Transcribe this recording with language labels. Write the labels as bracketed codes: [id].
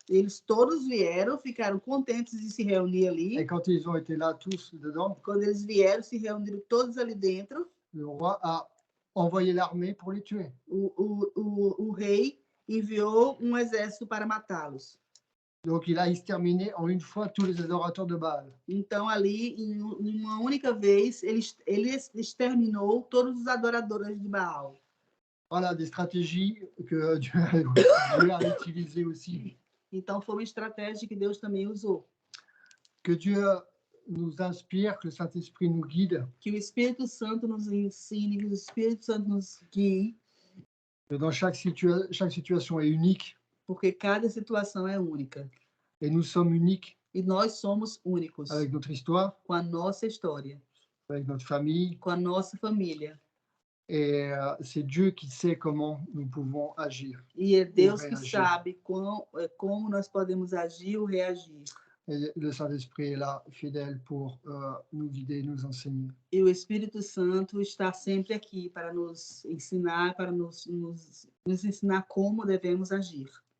[pt] Eles todos vieram, ficaram contentes de se reunir ali. [fr] Et quand ils ont été là, tous dedans, [pt] Quando eles vieram, se reuniram todos ali dentro. [fr] le roi a envoyé l'armée pour les tuer. [pt] O rei enviou um exército para matá-los. [fr] Donc, il a exterminé en une fois tous les adorateurs de Baal. [pt] Então, ali, em uma única vez, ele exterminou todos os adoradores de Baal. [fr] Voilà, des stratégies que Dieu a utilisées aussi. [pt] Então, foi uma estratégia que Deus também usou. [fr] Que Dieu nous inspire, que le Saint-Esprit nous guide. [pt] Que o Espírito Santo nos ensine, que o Espírito Santo nos guie. [fr] Que dans chaque situation est unique. [pt] Porque cada situação é única. [fr] Et nous sommes uniques. [pt] E nós somos únicos. [fr] Avec notre histoire. [pt] Com a nossa história. [fr] Avec notre famille. [pt] Com a nossa família. [fr] Et c'est Dieu qui sait comment nous pouvons agir. [pt] E é Deus que sabe como nós podemos agir ou reagir. [fr] Et le Saint-Esprit est là, fidèle, pour nous guider, nous enseigner. [pt] E o Espírito Santo está sempre aqui para nos ensinar, para nos ensinar como devemos agir.